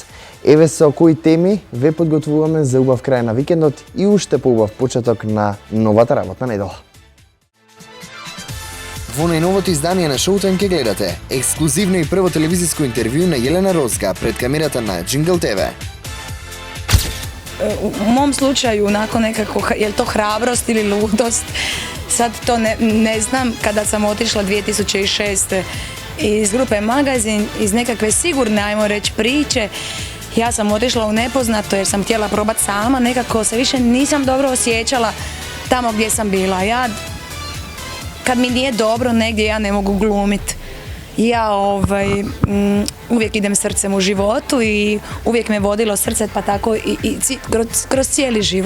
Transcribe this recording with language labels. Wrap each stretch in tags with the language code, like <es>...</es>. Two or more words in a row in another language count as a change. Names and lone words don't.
<mk>Еве со кои теми ве подготвуваме за убав крај на викендот и уште поубав почеток на новата работна недела. Во најновото издание на Showtime ќе гледате ексклузивно и прво телевизиско интервју на Јелена Розга пред камерата на Jingle TV.</mk> <hr>U mom slučaju, onako nekako, je li to hrabrost ili ludost, sad to ne znam. Kada sam otišla 2006. iz grupe Magazin, iz nekakve sigurne, ajmo reći, priče, ja sam otišla u nepoznato jer sam htjela probati sama, nekako se više nisam dobro osjećala tamo gdje sam bila. Kad mi nije dobro negdje, ja ne mogu glumiti. Ja uvijek idem srcem u životu i uvijek me vodilo srce, pa tako i kroz cijeli život.</hr>